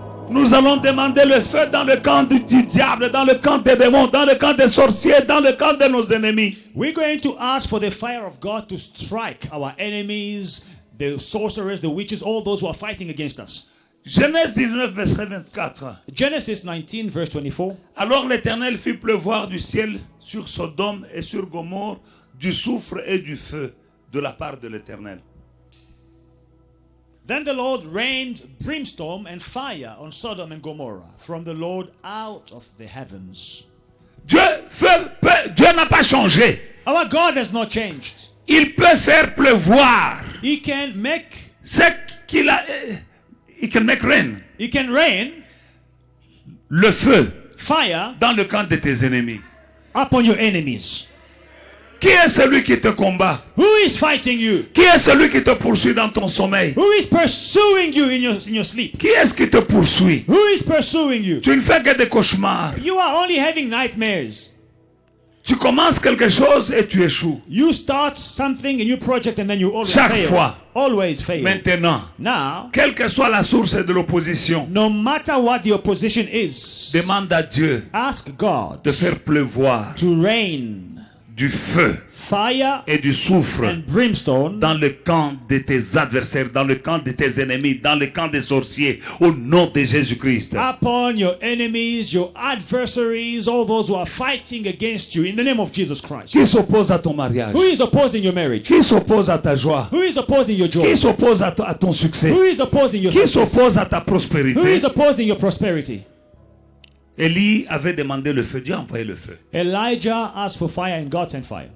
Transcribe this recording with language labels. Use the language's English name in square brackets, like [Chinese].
[French] Nous allons demander le feu dans le camp du diable, dans le camp des démons, dans le camp des sorciers, dans le camp de nos ennemis. [English] We're going to ask for the fire of God to strike our enemies, the sorcerers, the witches, all those who are fighting against us. [French] Genèse 19, verset 24. [English] Genesis 19, verse 24. [French] Alors l'Éternel fit pleuvoir du ciel sur Sodome et sur Gomorrhe du soufre et du feu de la part de l'Éternel. [English] Then the Lord rained brimstone and fire on Sodom and Gomorrah from the Lord out of the heavens. [French] Dieu n'a pas changé. [English] Our God has not changed. [French] Il peut faire pleuvoir. [English] He can make [French] Ce qu'il a... Il [English] can make rain. He can rain [French] Le feu [English] fire [French] dans le camp de tes ennemis. [English] upon your enemies. [French] Qui est celui qui te combat? [English] Who is fighting you? [French] Qui est celui qui te poursuit dans ton sommeil? [English] Who is pursuing you in your sleep? [French] Qui est-ce qui te poursuit? [English] Who is pursuing you? [French] Tu ne fais que des cauchemars. [English] You are only having nightmares. [French] Tu commences quelque chose et tu échoues. [English] You start something, a new project, and then you always [French] Chaque [English] fail. [French] fois. [English] Always fail. [French] Maintenant, [English] Now, [French] quelle que soit la source de l'opposition, [English] no matter what the opposition is, [French] demande à Dieu [English] ask God [French] de faire pleuvoir [English] to rain [French] du feu [English] fire [French] et du soufre [English] and brimstone [French] dans le camp de tes adversaires, dans le camp de tes ennemis, dans le camp des sorciers, au nom de Jésus-Christ. [English] upon your enemies, your adversaries, all those who are fighting against you in the name of Jesus Christ. [French] Qui s'oppose à ton mariage? [English] Who is opposing your marriage? [French] Qui s'oppose à ta joie? [English] Who is opposing your joy? [French] Qui s'oppose à ton succès? [English] Who is opposing your [French] Qui [English] success? [French] s'oppose à ta [English] Who [French] prospérité? [English] is opposing your prosperity? [French] Élie avait demandé le feu. Dieu a envoyé le feu. [English] Elijah asked for fire and God sent fire.